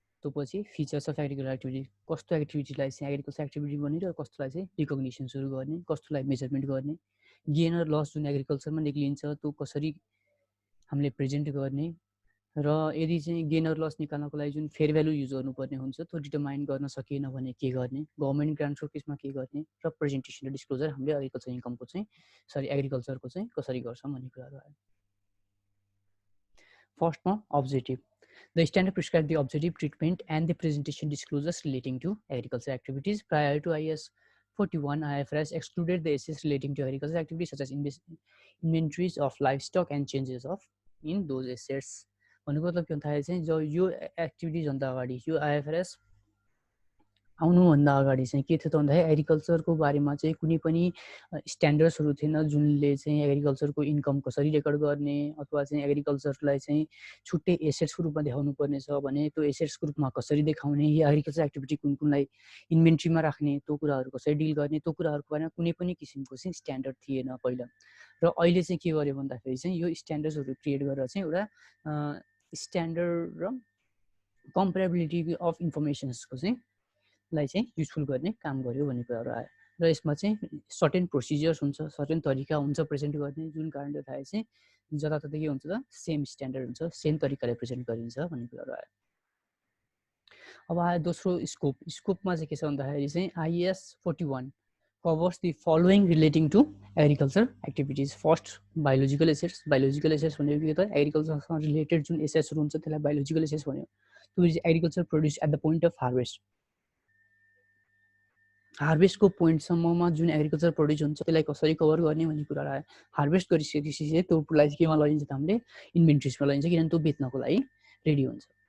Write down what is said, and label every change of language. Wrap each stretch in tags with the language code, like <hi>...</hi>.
<ne>त्यसपछि features of agriculture activity, कस्तो एक्टिभिटीलाई चाहिँ एग्रिकल्चर एक्टिभिटी गर्ने र कस्तोलाई चाहिँ रिकग्निसन्सहरू गर्ने, कस्तोलाई मेजरमेन्ट गर्ने, गेन र लस जुन एग्रिकल्चरमा निक्लिन्छ त्यो कसरी हामीले प्रेजेन्ट गर्ने, र यदि चाहिँ गेन र लस निकाल्नको लागि जुन फेयर भ्यालु युज गर्नुपर्ने हुन्छ त्यो डिटरमाइन गर्न सकिएन भने के गर्ने, गभर्मेन्ट ग्रान्ट्सको केसमा के गर्ने, र प्रेजेन्टेसन र डिस्क्लोजर हामीले एग्रिकल्चर इन्कमको चाहिँ एग्रिकल्चरको चाहिँ कसरी गर्छौँ भन्ने कुराहरू आयो। फर्स्टमा objective.</ne> <en>The standard prescribes the objective treatment and the presentation disclosures relating to agriculture activities. Prior to IAS 41, IFRS excluded the assets relating to agriculture activities such as inventories of livestock and changes of in those assets.</en> <ne>भन्नुको मतलब के भन्दाखेरि चाहिँ जो यो activities भन्दा अगाडि यो IFRS आउनुभन्दा अगाडि चाहिँ के थियो त भन्दाखेरि एग्रिकल्चरको बारेमा चाहिँ कुनै पनि स्ट्यान्डर्ड्सहरू थिएन जुनले चाहिँ एग्रिकल्चरको इन्कम कसरी रेकर्ड गर्ने अथवा चाहिँ एग्रिकल्चरलाई चाहिँ छुट्टै एसेट्सको रूपमा देखाउनु पर्ने छ भने त्यो एसेट्सको रूपमा कसरी देखाउने, या एग्रिकल्चर एक्टिभिटी कुन कुनलाई इन्भेन्ट्रीमा राख्ने, त्यो कुराहरू कसरी डिल गर्ने, त्यो कुराहरूको बारेमा कुनै पनि किसिमको चाहिँ स्ट्यान्डर्ड थिएन पहिला। र अहिले चाहिँ के गर्यो भन्दाखेरि चाहिँ यो स्ट्यान्डर्ड्सहरू क्रिएट गरेर चाहिँ एउटा स्ट्यान्डर्ड र कम्पेरेबिलिटी अफ इन्फर्मेसन्सको चाहिँ लाई चाहिँ युजफुल गर्ने काम गर्यो भन्ने कुराहरू आयो। र यसमा चाहिँ सर्टेन प्रोसिजर्स हुन्छ, सर्टेन तरिका हुन्छ प्रेजेन्ट गर्ने, जुन कारणले गर्दाखेरि चाहिँ जताततै के हुन्छ त सेम स्ट्यान्डर्ड हुन्छ, सेम तरिकाले प्रेजेन्ट गरिन्छ भन्ने कुराहरू आयो। अब आयो दोस्रो स्कोप। स्कोपमा चाहिँ के छ भन्दाखेरि चाहिँ</ne> <en>IAS 41 covers the following relating to agriculture activities. First, biological assets.</en> <ne>Biological assets भनेको के त एग्रिकल्चरसँग रिलेटेड जुन एसेट्सहरू हुन्छ त्यसलाई बायोलोजिकल एसेट्स भन्यो।</ne> <en>त्यो is agriculture produce at the point of harvest.</en> <ne>हार्वेस्टको पोइन्टसम्ममा जुन एग्रिकल्चर प्रोड्युस हुन्छ त्यसलाई कसरी कभर गर्ने भन्ने कुरा आयो। हार्वेस्ट गरिसकेपछि चाहिँ त्योलाई केमा लगिन्छ त हामीले इन्भेन्ट्रिजमा लगिन्छ, किनभने त्यो बेच्नको लागि रेडी हुन्छ।</ne>